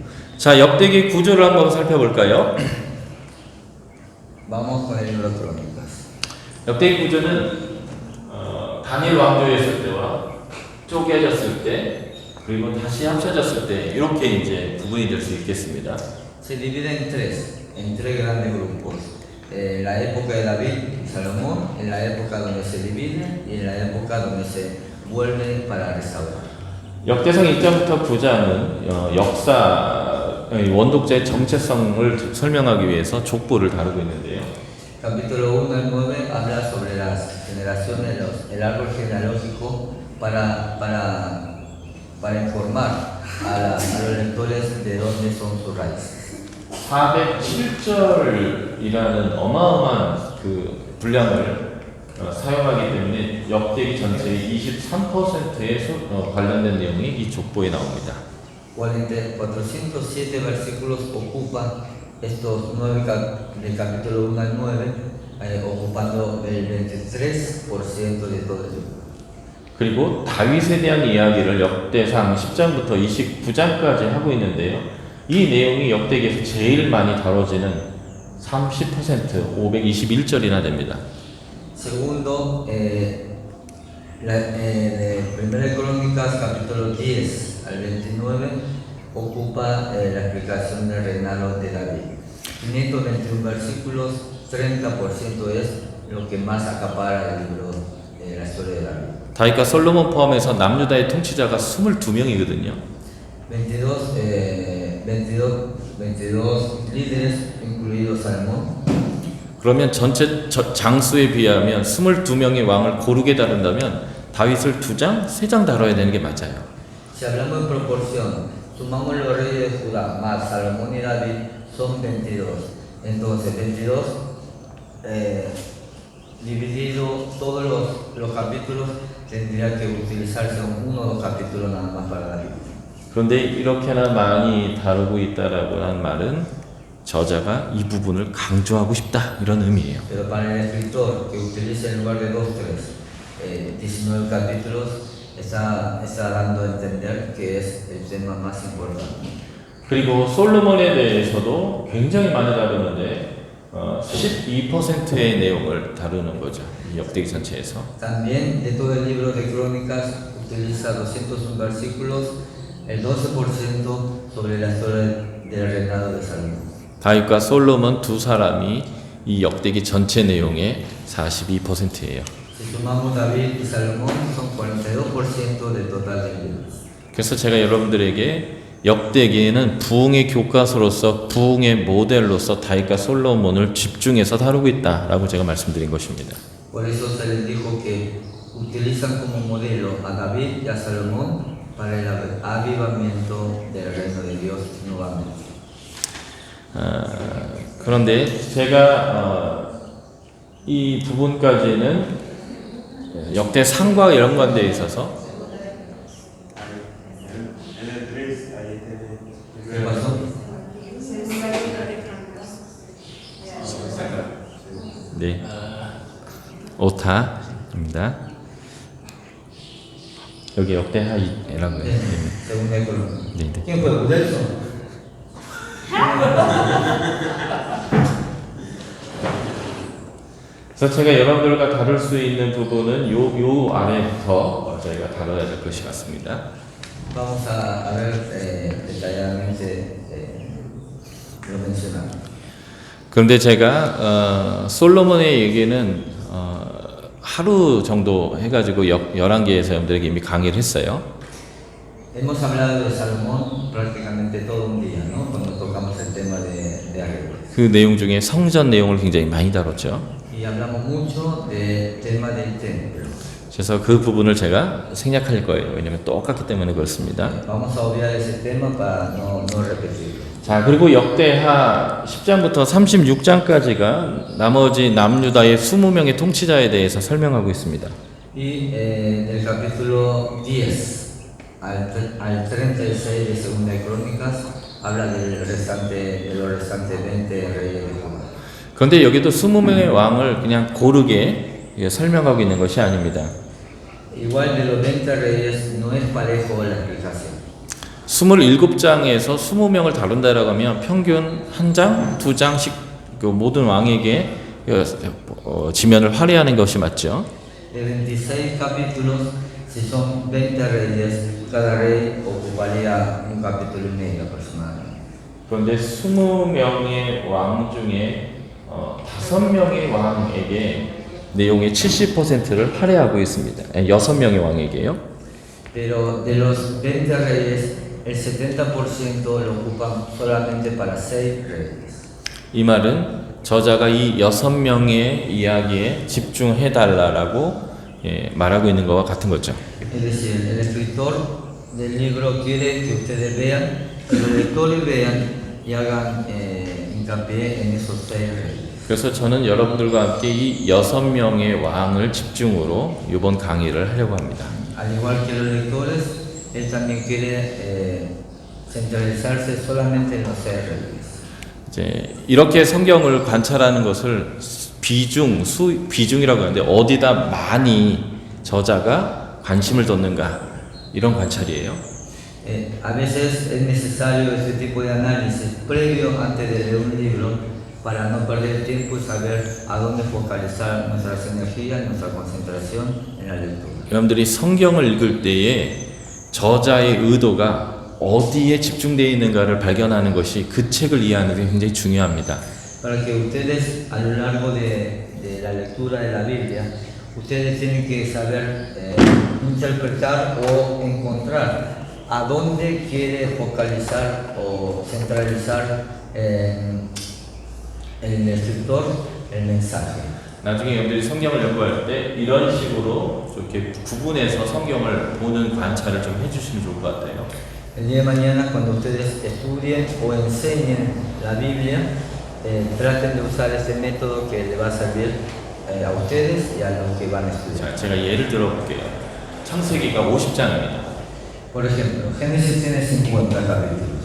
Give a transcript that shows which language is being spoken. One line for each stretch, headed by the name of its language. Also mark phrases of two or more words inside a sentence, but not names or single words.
Korean: 자, 역대기 구조를 한번 살펴볼까요?
Spanish: Vamos con el libro de Crónicas.
Korean: 역대기 구조는 다니엘 왕조였을 때와 쪼개졌을 때 그리고 다시 합쳐졌을 때 이렇게 이제 구분이 될 수 있겠습니다.
Spanish: Se divide en tres grandes grupos. La época de David y Salomón, en la época donde se divide y en la época donde se vuelve para restaurar.
Korean: 역대상 1장부터 9장은 원독자의 정체성을 설명하기 위해서 족보를 다루고 있는데요.
Spanish: Capítulo 1 al 9 habla sobre las generaciones, el árbol genealógico para informar a los lectores de dónde son sus raíces.
Korean: 407절이라는 어마어마한 그 분량을 사용하기 때문에 역대기 전체의 23%에 관련된 내용이 이 족보에 나옵니다.
Spanish: 407 versículos ocupan estos 9 del capítulo 1 al 9, ocupando el 23% de todo el libro.
Korean: 그리고 다윗에 대한 이야기를 역대상 10장부터 29장까지 하고 있는데요. 이 내용이 역대기에서 제일 많이 다뤄지는 30%, 521절이나 됩니다.
Spanish: Segundo, Primera Crónicas capítulo 10 al 29 ocupa la explicación del reinado de David. 521 versículos, 30% es lo que más acapara el libro de la historia de David.
Korean: 다윗과 솔로몬 포함해서 남유다의 통치자가 22명이거든요.
Spanish: 22 líderes, incluido Salomón.
Korean: 그러면 전체 장수에 비하면 22명의 왕을 고르게 다룬다면 다윗을 2장, 3장 다뤄야 되는 게 맞아요.
Spanish: Si hablamos en proporción, sumamos los reyes de Judá más Salomón y David son 22. Entonces 22 dividido todos los capítulos tendría que utilizarse uno o dos capítulos nada más para David.
Korean: 그런데 이렇게나 많이 다루고 있다라고 하는 말은 저자가 이 부분을 강조하고 싶다 이런 의미예요.
Spanish: Pero para el escritor que utiliza en lugar de 2, 19 capítulos está dando a entender que es el tema más importante.
Korean: 그리고 솔로몬에 대해서도 굉장히 많이 다루는데 12%의 내용을 다루는 거죠. 이 역대기 전체에서.
Spanish: También de todo el libro de Crónicas utiliza 201 versículos, el 12% sobre la historia del reinado de Salomón.
Korean: 다윗과 솔로몬 두 사람이 이 역대기 전체 내용의 42%예요.
Spanish: Si sumamos David y Salomón son 42% del total del libro.
Korean: 그래서 제가 여러분들에게 역대기에는 부흥의 교과서로서 부흥의 모델로서 다윗과 솔로몬을 집중해서 다루고 있다라고 제가 말씀드린 것입니다.
Spanish: Por eso se les dijo que utilizan como modelo a David y a Salomón para el avivamiento del reino de Dios nuevamente.
Korean: 그런데 제가 이 부분까지는 역대상과 연관되어 있어서
Spanish: ¿Qué pasó?
Korean: 네, 오타입니다. 여기 역대하이라고 해요.
Spanish: Según el color.
Korean: 네, 네.
Spanish: ¿Quién fue? ¿Udelson?
Korean: 그래서 제가 여러분들과 다룰 수 있는 부분은 요 아래부터 저희가 다뤄야 될 것이 같습니다.
Spanish: Vamos a ver detalladamente lo mencionado.
Korean: 그런데 제가 솔로몬의 얘기는 하루 정도 해가지고 열왕기에서 여러분들에게 이미 강의를 했어요.
Spanish: Hemos hablado de Salomón prácticamente todo un día, ¿no? Cuando tocamos el tema de arreglos.
Korean: 그 내용 중에 성전 내용을 굉장히 많이 다뤘죠.
Spanish: Y hablamos mucho del tema del templo.
Korean: 그래서 그 부분을 제가 생략할 거예요. 왜냐하면 똑같기 때문에 그렇습니다.
Spanish: Vamos a obviar ese tema para no repetirlo.
Korean: 자, 그리고 역대하 10장부터 36장까지가 나머지 남유다의 20명의 통치자에 대해서 설명하고 있습니다.
Spanish: Y del capítulo 10 al 36 de Segunda de Crónicas habla de los restantes 20 reyes de Judá.
Korean: 그런데 여기도 20명의 왕을 그냥 고르게 설명하고 있는 것이 아닙니다.
Spanish: Igual de los 20 reyes no es parejo la explicación.
Korean: 27장에서 20명을 다룬다라고 하면 평균 한 장, 두 장씩 그 모든 왕에게 지면을 할애하는 것이 맞죠.
Spanish: De 26 capítulos, si son 20 reyes, cada rey ocuparía un capítulo y medio aproximadamente.
Korean: 그런데 20명의 왕 중에 5명의 왕에게 내용의 70%를 할애하고 있습니다. 6명의 왕에게요.
Spanish: Pero de los 20 reyes, el 70% lo ocupan solamente para 6 reyes.
Korean: 이 말은 저자가 이 6명의 이야기에 집중해달라고 말하고 있는 것과 같은 거죠.
Spanish: Es decir, el escritor del libro quiere que ustedes vean, que los lectores vean y hagan hincapié en esos 6 reyes.
Korean: 그래서 저는 여러분들과 함께 이 6명의 왕을 집중으로 이번 강의를 하려고 합니다.
Spanish: Al igual que los lectores, él también quiere centralizarse solamente en los 6 reyes.
Korean: 이제 이렇게 성경을 관찰하는 것을 비중이라고 하는데 어디다 많이 저자가 관심을 뒀는가 이런 관찰이에요.
Spanish: A veces es necesario este tipo de análisis previo antes de leer un libro para no perder tiempo y saber a dónde focalizar nuestras energías y nuestra concentración en la lectura.
Korean: 여러분들이 성경을 읽을 때에 저자의 의도가 어디에 집중되어 있는가를 발견하는 것이 그 책을 이해하는 게 굉장히 중요합니다.
Spanish: Para que ustedes a lo largo de la lectura de la Biblia, ustedes tienen que saber interpretar o encontrar a dónde quiere focalizar o centralizar el escritor el mensaje.
Korean: 나중에 여러분들이 성경을 연구할 때 이런 식으로 이렇게 구분해서 성경을 보는 관찰을 좀 해주시면 좋을 것 같아요.
Spanish: El día de mañana, cuando ustedes estudien o enseñen la Biblia, traten de usar ese método que le va a servir a ustedes y a los que van a estudiar.
Korean: 자, 제가 예를 들어 볼게요. 창세기가 50장입니다.
Spanish: Por ejemplo, Génesis tiene 50 capítulos.